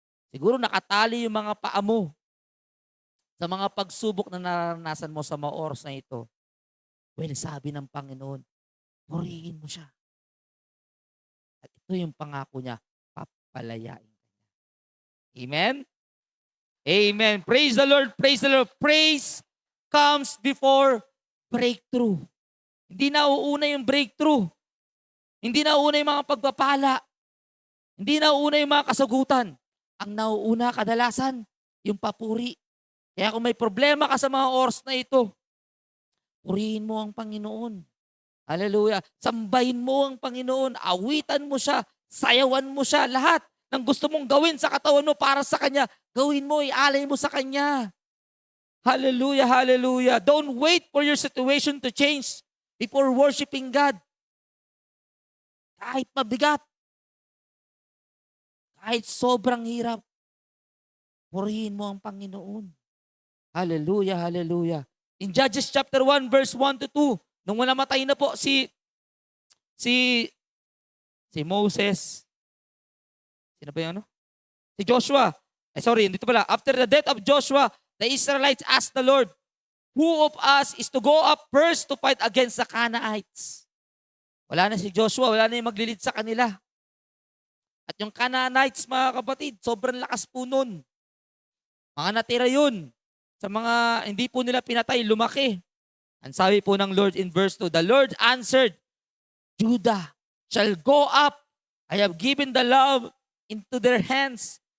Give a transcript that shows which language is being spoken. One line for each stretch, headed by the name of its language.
Filipino: Siguro nakatali yung mga paa mo sa mga pagsubok na nararanasan mo sa mga oras na ito. Well, sabi ng Panginoon, purihin mo siya. At ito yung pangako niya, papalayain ka niya.
English: Amen? Amen. Praise the Lord, praise the Lord. Praise comes before breakthrough.
Filipino: Hindi nauuna yung breakthrough. Hindi nauuna yung mga pagpapala. Hindi nauuna yung mga kasagutan. Ang nauuna kadalasan, yung papuri. Kaya kung may problema ka sa mga oras na ito, purihin mo ang Panginoon. Hallelujah. Sambahin mo ang Panginoon. Awitan mo siya. Sayawan mo siya. Lahat ng gusto mong gawin sa katawan mo para sa Kanya, gawin mo, ialay mo sa Kanya. Hallelujah, hallelujah.
English: Don't wait for your situation to change before worshiping God.
Filipino: Kahit mabigat, kahit sobrang hirap, purihin mo ang Panginoon. Hallelujah, hallelujah.
English: In Judges chapter 1 verse 1 to 2,
Filipino: nung namatay na po si Moses, sino ba yung ano? Si Joshua. Dito pala.
English: After the death of Joshua, the Israelites asked the Lord, who of us is to go up first to fight against the Canaanites?
Filipino: Wala na si Joshua, wala na yung maglilid sa kanila. At yung Canaanites, mga kapatid, sobrang lakas po nun. Mga natira yun. Sa mga hindi po nila pinatay, lumaki. Ang sabi po ng Lord
English: in verse 2, the Lord answered, Judah shall go up. I have given the love into their hands.